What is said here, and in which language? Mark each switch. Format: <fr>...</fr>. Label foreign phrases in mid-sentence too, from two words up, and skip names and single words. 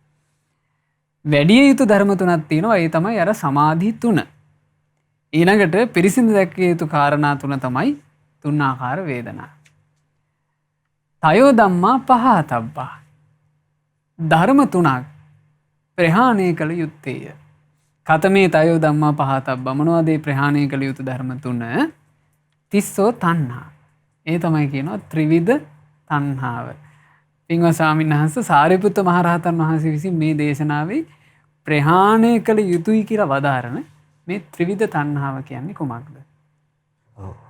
<si>වැඩි යුතු ධර්ම තුනක් තියෙනවා. ඒ තමයි අර සමාධි තුන. ඊළඟට පිරිසිදු දැක්විය යුතු කාරණා තුන තමයි තුන් ආකාර වේදනා.</si> <pi>තයෝ ධම්මා පහතබ්බා.</pi> <si>ධර්ම තුනක් ප්‍රහාණය කළ යුත්තේය.</si> <pi>කතමේ තයෝ ධම්මා පහතබ්බා.</pi> <si>මොනවද මේ ප්‍රහාණය කළ යුතු ධර්ම තුන?</si> <pi>තිස්සෝ තණ්හා.</pi> <si>ඒ තමයි කියනවා ත්‍රිවිධ තණ්හාව. පින්වත් ස්වාමීන් වහන්සේ සාරිපුත්ත මහරහතන් වහන්සේ විසින් මේ දේශනාවේ ප්‍රහාණය කළ යුතුයි කියලා වදාරන මේ ත්‍රිවිධ තණ්හාව කියන්නේ කොමක්ද?</si>